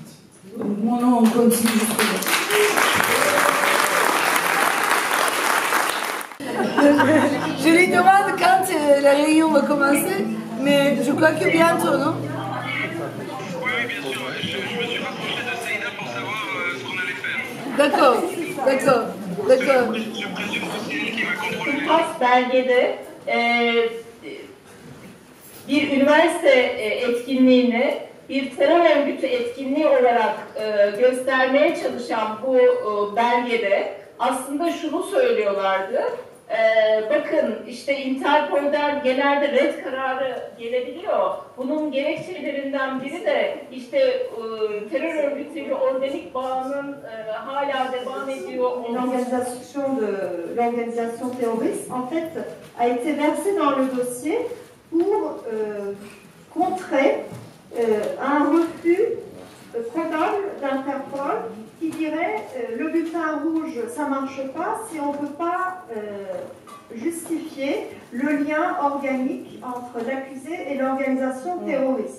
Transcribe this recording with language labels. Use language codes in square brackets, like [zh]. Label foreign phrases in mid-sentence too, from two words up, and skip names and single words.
[fr] Donc, mon nom, on continue jusqu'au bout. Je lui demande quand la réunion va commencer, mais je crois que bientôt, non? D'accord, d'accord, d'accord. [tr] TÜRKAS belgede bir üniversite etkinliğini bir terör örgütü etkinliği olarak göstermeye çalışan bu belgede aslında şunu söylüyorlardı. Bakın işte Interpol'den genelde red kararı gelebiliyor. Bunun gerekçelerinden biri de işte terör örgütüyle organik bağının hala devam ediyor. [fr] L'organisation terroriste en fait a été versée dans le dossier pour contrer un refus probable d'Interpol qui dirait le bulletin rouge ça marche pas si on ne peut pas justifier le lien organique entre l'accusé et l'organisation terroriste.